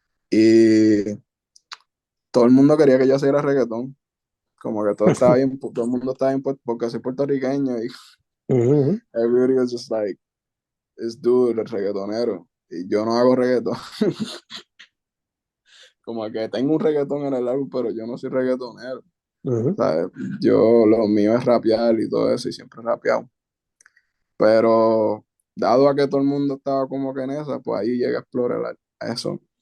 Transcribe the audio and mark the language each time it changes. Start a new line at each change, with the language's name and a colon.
Spanish: Y todo el mundo quería que yo hiciera reggaetón, como que todo estaba bien, todo el mundo estaba bien porque soy puertorriqueño y Ujú,
English: everybody was just like, this dude,
Spanish: el reggaetonero. Y yo no hago reggaetón. Como que tengo un reggaetón en el álbum, pero yo no soy reggaetonero. ujú, ¿Sabes? Yo, lo mío es rapear y todo eso, y siempre he rapeado. Pero dado a que todo el mundo estaba como que en esa, pues ahí llega a explorar eso.